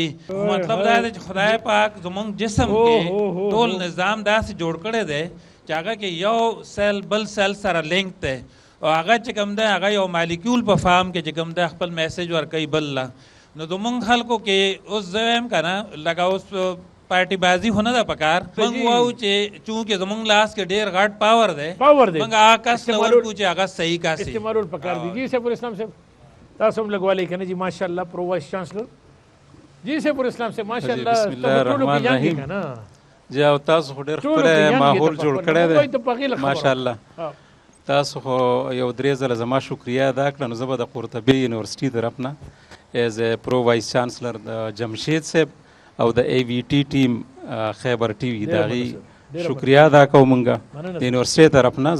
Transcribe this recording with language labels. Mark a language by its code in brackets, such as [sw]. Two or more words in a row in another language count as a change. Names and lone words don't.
[ps] مطلب دا دی چې خدای پاک زمونږ جسم کې ټول نظام داسې جوړ کړی دی چې هغه کې یو سیل بل سیل سره لینک دی، او هغه چې کوم دی هغه یو مالیکیول په فارم کې چې کوم دی خپل میسیج ورکوي بل له. نو زمونږ خلکو کې اوس زه وایم که نه لکه اوس پارټي بازي خو نه ده پکار، موږ وایو چې چونکې زمونږ لاس کې ډېر غټ پاور دی موږ هغه کس نه ورکو چې هغه صحیح کس وي. استعمالول پکار دي. جی سیف الاسلام صاحب تاسو هم لګوالی که نه جی [ar] ماشاء الله [en] pro vice chancellor [ps] جی سیف الاسلام صاحب [ar] ماشاء الله بسم الله الرحمن الرحیم. [ps] جی او تاسو خو ډېر ښکلی ماحول جوړ کړی دی [ar] ماشاء الله. [ps] تاسو خو یو 3 ځله زما شکریه ادا کړه. نو زه به د قرطبي یونیورسټي طرف نه [en] as a pro vice chancellor [ps] د جمشید صاحب او د ای وی ټي ټیم خیبر ټي وي د هغې شکریه ادا کوو مونږ د یونیورسټۍ طرف نه.